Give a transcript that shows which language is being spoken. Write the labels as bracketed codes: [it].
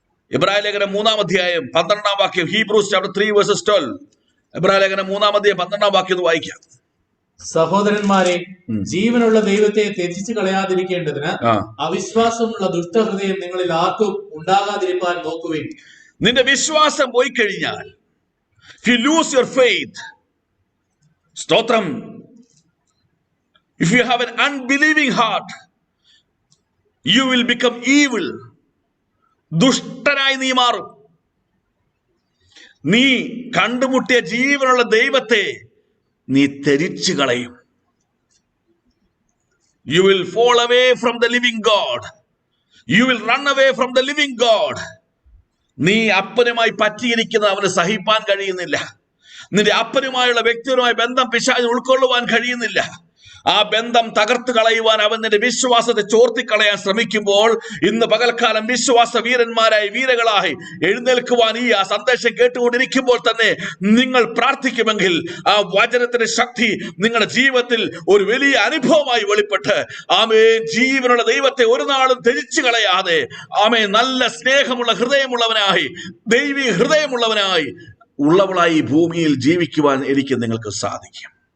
[ml] എബ്രായ ലേഖനം 3-ാം അധ്യായം 12-ാം വാക്യം, ഹീബ്രൂസ് ചാപ്റ്റർ 3:12. എബ്രായ ലേഖനം 3-ാം അധ്യായം 12-ാം വാക്യം ഒന്ന് വായിക്കാം. സഹോദരന്മാരെ, ജീവനുള്ള ദൈവത്തെ ത്യജിച്ചു കളയാതിരിക്കേണ്ടതിന് അവിശ്വാസമുള്ള ദുഷ്ടഹൃദയം നിങ്ങളിൽ ആർക്കും ഉണ്ടാകാതിരിക്കാൻ നോക്കുവിൻ. നിന്റെ വിശ്വാസം പോയി കഴിഞ്ഞാൽ, [en] if you lose your faith, സ്തോത്രം, if you have an unbelieving heart, you will become evil. [ml] ദുഷ്ടനായി നീ മാറും. നീ കണ്ടുമുട്ടിയ ജീവനുള്ള ദൈവത്തെ നീ ത്യജിച്ചു കളയും. [en] You will fall away from the living God. You will run away from the living God. [ml] നീ അപ്പനുമായി പറ്റിയിരിക്കുന്നത് അവന് സഹിപ്പാൻ കഴിയുന്നില്ല. നിന്റെ അപ്പനുമായുള്ള വ്യക്തിപരമായ ബന്ധം പിശാചിന് ഉൾക്കൊള്ളുവാൻ കഴിയുന്നില്ല. ആ ബന്ധം തകർത്ത് കളയുവാൻ അവൻ നിന്റെ വിശ്വാസത്തെ ചോർത്തിക്കളയാൻ ശ്രമിക്കുമ്പോൾ, ഇന്ന് പകൽക്കാലം വിശ്വാസ വീരന്മാരായി വീരകളായി എഴുന്നേൽക്കുവാൻ ഈ ആ സന്ദേശം കേട്ടുകൊണ്ടിരിക്കുമ്പോൾ തന്നെ നിങ്ങൾ പ്രാർത്ഥിക്കുമെങ്കിൽ ആ വചനത്തിന്റെ ശക്തി നിങ്ങളുടെ ജീവിതത്തിൽ ഒരു വലിയ അനുഭവമായി വെളിപ്പെട്ട്, ആമേൻ, ജീവനുള്ള ദൈവത്തെ ഒരു നാളും ത്യജിച്ചു കളയാതെ, ആമേൻ, നല്ല സ്നേഹമുള്ള ഹൃദയമുള്ളവനായി, ദൈവിക ഹൃദയമുള്ളവനായി ഉള്ളവളായി ഭൂമിയിൽ ജീവിക്കുവാൻ എനിക്ക് നിങ്ങൾക്ക് സാധിക്കും.